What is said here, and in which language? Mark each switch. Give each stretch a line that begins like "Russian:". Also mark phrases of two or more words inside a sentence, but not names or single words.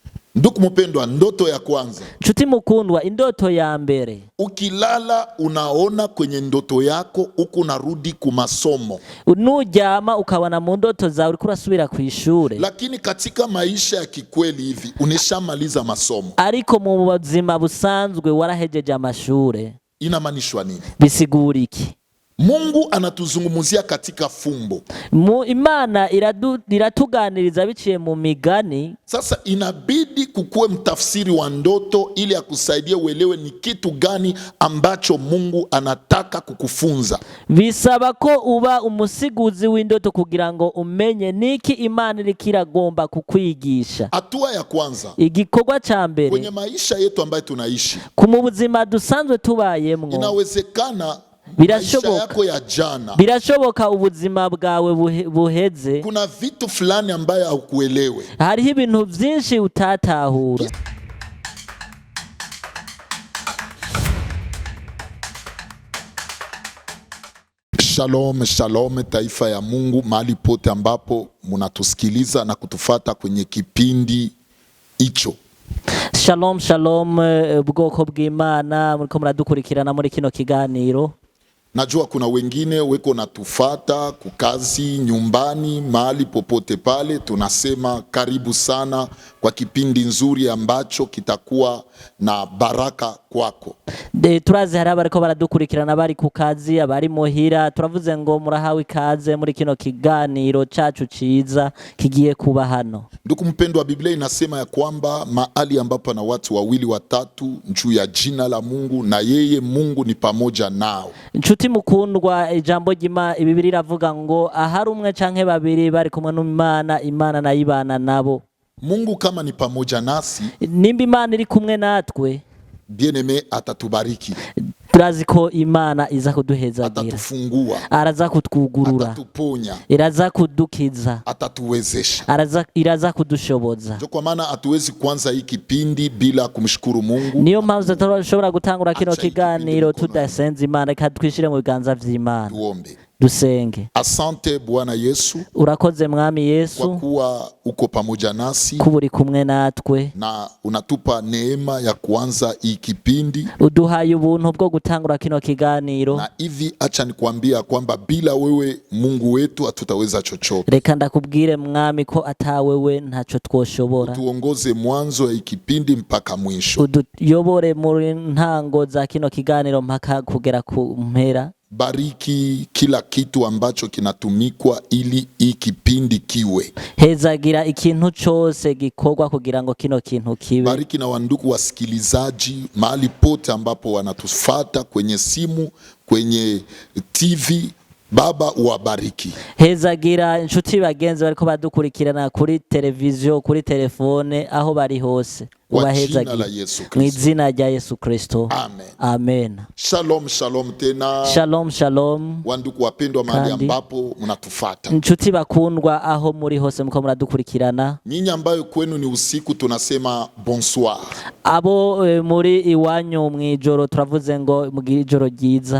Swahili: Ndugu mpendwa, ndoto ya kwanza.
Rundi: Nshuti mukundwa, indoto ya mbere.
Swahili: Ukilala unaona kwenye ndoto yako uko narudi ku masomo.
Rundi: Nuryama ukabona mu ndoto zawe uriko urasubira ku ishure.
Swahili: Lakini katika maisha ya kikweli hivi uneshamaliza masomo.
Rundi: Ariko mu buzima busanzwe warahejeje amashure.
Swahili: Inamanishwa nini?
Rundi: Bisigura iki?
Swahili: Mungu anatuzungumuzia katika fumbo.
Rundi: Imana iratuganiriza biciye mu migani.
Swahili: Sasa inabidi kukue mtafsiri wa ndoto ili akusaidie uelewe ni kitu gani ambacho Mungu anataka kukufunza.
Rundi: Bisaba ko uba umusiguzi w'indoto kugira ngo umenye niki Imana irikiragomba kukwigisha.
Swahili: Hatua ya kwanza,
Rundi: igikorwa ca mbere
Swahili: kwenye maisha yetu ambayo tunaishi,
Rundi: ku buzima dusanzwe tubayemwo,
Swahili: inawezekana
Rundi: birashoboka ubuzima bwawe buheze
Swahili: kuna vitu fulani ambayo haukuelewe.
Rundi: Hariho ibintu vyinshi utatahura.
Swahili: Shalom, shalom taifa ya Mungu, mahali pote ambapo munatusikiliza na kutufata kwenye kipindi icho. Shalom, shalom bwoko bw'Imana muriko muradukurikirana muri kino kiganiro. Najua kuna wengine weko natufata kukazi, nyumbani, mahali popote pale. Tunasema karibu sana kwa kipindi nzuri ambacho kitakuwa na baraka kwako.
Rundi: Turazi hari abariko baradukurikirana bari ku kazi, abari muhira. Turavuze ngo murahawe ikaze muri kino kiganiro cacu ciza kigiye kuba hano.
Swahili: Ndugu mpendwa, Biblia inasema ya kwamba mahali ambapo na watu wawili watatu juu ya jina la Mungu, na yeye Mungu ni pamoja nao.
Rundi: Nshuti mukundwa, ijambo ry'Imana Biblia iravuga ngo ahari umwe canke babiri bari kumwe n'Imana, Imana nayibana nabo.
Swahili: Mungu kama ni pamoja nasi,
Rundi: nimba Imana iri kumwe natwe,
Swahili: bien-aimé, atatubariki.
Rundi: Turazi ko Imana iza kuduhezagira,
Swahili: atatufungua,
Rundi: araza kutwugurura,
Swahili: atatuponya,
Rundi: iraza kudukiza,
Swahili: atatuwezesha,
Rundi: iraza kudushoboza.
Swahili: Ndio kwa maana hatuwezi kuanza hii kipindi bila kumshukuru Mungu.
Rundi: Niyo mpamvu tutashobora gutangura kino kiganiro tudasenze Imana, ikatwishire mu biganza vy'Imana.
Swahili: Tuombe.
Rundi: Dusenge.
Swahili: Asante Bwana Yesu,
Rundi: urakoze Mwami Yesu,
Swahili: kwa kuwa uko pamoja nasi,
Rundi: kuburi kumwe natwe,
Swahili: na unatupa neema ya kuanza hii kipindi.
Rundi: Uduhaye ubuntu bwo gutangura kino kiganiro.
Swahili: Na hivi acha nikwambia kwamba bila wewe Mungu wetu hatutaweza chochote.
Rundi: Reka ndakubwire Mwami ko atawewe ntaco twoshobora.
Swahili: Tuongoze mwanzo ya hii kipindi mpaka mwisho.
Rundi: Uduyobore muri ntango za kino kiganiro mpaka kugera ku mpera.
Swahili: Bariki kila kitu ambacho kinatumikwa ili hii kipindi kiwe.
Rundi: Hezagira ikintu cyose gikorwa kugira ngo kino kintu kiwe.
Swahili: Bariki na wandugu wasikilizaji mahali pote ambapo wanatufata kwenye simu, kwenye TV. Baba uwabariki.
Rundi: Hezagira inshuti bagenzi bariko badukurikirana kuri televiziyo, kuri telefone, aho bari hose. Ubahezagira mu izina rya Yesu Kristo. Amen. Amen.
Swahili: Shalom, shalom tena. Shalom, shalom. Wandugu wapendwa mahali ambapo mnatufata.
Rundi: Inshuti bakundwa aho muri hose mko muradukurikirana.
Swahili: Nyinyi ambayo kwenu ni usiku tunasema bonsoir.
Rundi: Abo muri iwanyu mwijoro turavuze ngo mugire ijoro ryiza.